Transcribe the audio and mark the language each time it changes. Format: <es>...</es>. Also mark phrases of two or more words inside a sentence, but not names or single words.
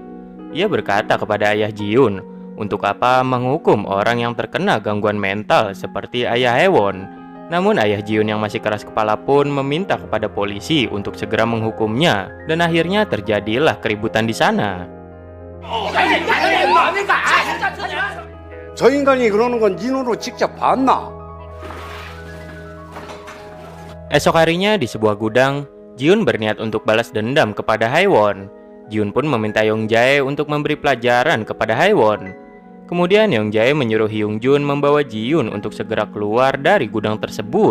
<id>Ia berkata kepada ayah Ji-yoon, untuk apa menghukum orang yang terkena gangguan mental seperti ayah Haewon. Namun ayah Ji-yoon yang masih keras kepala pun meminta kepada polisi untuk segera menghukumnya. Dan akhirnya terjadilah keributan di sana.</id> <ko>저 인간이 그러는 건 네 눈으로 직접 봤나?</ko> <id>Esok harinya di sebuah gudang, Ji-yoon berniat untuk balas dendam kepada Haewon. Ji-yoon pun meminta Yongjae untuk memberi pelajaran kepada Haewon. Kemudian Yongjae menyuruh Hyungjun membawa Ji-yoon untuk segera keluar dari gudang tersebut.</id>